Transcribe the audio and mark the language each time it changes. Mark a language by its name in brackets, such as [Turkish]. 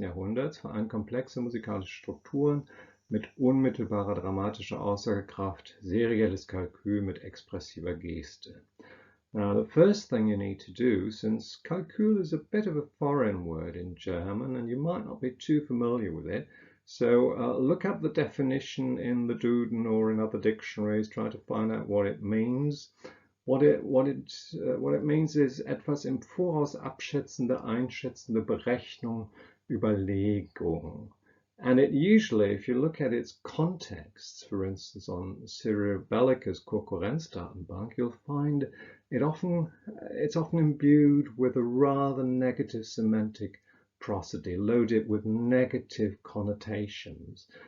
[German] Jahrhunderts vereint komplexe musikalische Strukturen mit unmittelbarer dramatischer Aussagekraft, serielles Kalkül mit expressiver Geste. [English] Now, the first thing you need to do, since Kalkül is a bit of a foreign word in German and you might not be too familiar with it, so look up the definition in the Duden or in other dictionaries, try to find out what it means. What it means is [German] etwas im Voraus abschätzende, einschätzende Berechnung, Überlegung. [English] And it usually, if you look at its context, for instance, on Cyril Belliker's Konkurrenzdatenbank, you'll find it's often imbued with a rather negative semantic prosody, loaded with negative connotations.